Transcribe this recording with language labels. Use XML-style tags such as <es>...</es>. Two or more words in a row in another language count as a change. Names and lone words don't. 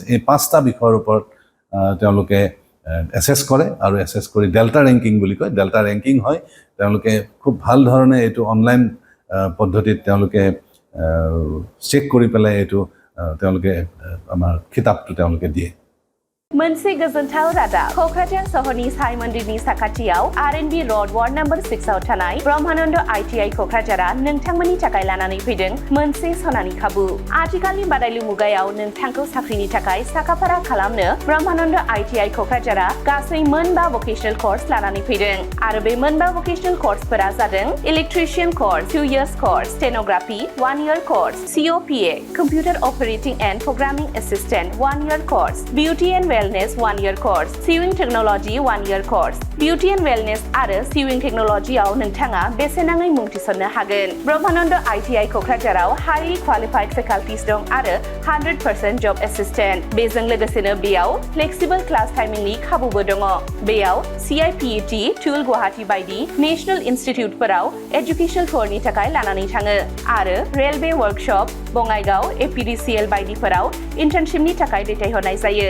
<as>এই 5টা বিষয়ৰ ওপৰত তেওঁলোকে এছেছ কৰে আৰু এছেছ কৰি</as> <en>delta ranking</en> <as>বুলি কয়।</as> <en>delta ranking</en> <as>হয়, তেওঁলোকে খুব ভাল ধৰণে এইটো অনলাইন পদ্ধতিত তেওঁলোকে চেক কৰি পেলাই এইটো তেওঁলোকে আমাৰ খিতাপটো তেওঁলোকে দিয়ে।</as> <brx>मोनसे गोजोनथाव रादाब। क'क्राझार सहरनि साई मन्दिरनि साखाथियाव आर&बि र'ड वार्ड नम्बर 6 आव थानाय ब्रह्मानन्द आइटिआइ क'क्राझारा नोंथांमोननि थाखाय लानानै फैदों मोनसे सनानि खाबु। आथिखालनि बादायलु मुगायाव नोंथांखौ साख्रिनि थाखाय साखाफारा खालामनो ब्रह्मानन्द आइटिआइ क'क्राझारा गासै 5</brx> <en>vocational course</en> <brx>लानानै फैदों आरो बे 5</brx> <en>vocational courses</en> <brx>जादों</brx> <en>electrician course 2 years course, stenography 1 year course, COPA computer operating and programming assistant 1 year course, beauty and Wellness 1 year course, Sewing Technology 1 year course, Beauty and Wellness</en> <brx>आरो Sewing Technology आव नोंथाङा बेसेनाङै मुं थिसननो हागोन। ब्रह्मानन्द आइटिआइ क'क्राझाराव</brx> <en>highly qualified faculties</en> <brx>दं आरो 100%</brx> <en>job assistant.</en> <brx>बेजों लोगोसेनो बेयाव</brx> <en>flexible class timing</en> <brx>खाबुबो दङ। बेयाव CIPET, टुल गुवाहाटी बायदि नेशनेल इनस्टिट्युटफोराव</brx> <en>educational tour</en> <brx>थाखाय लानानै थाङो आरो</brx> <en>railway workshop,</en> <brx>बङाइगाव, APDCL बायदिफोराव इन्टार्नशिपनि थाखाय दैथायहरनाय जायो।</brx>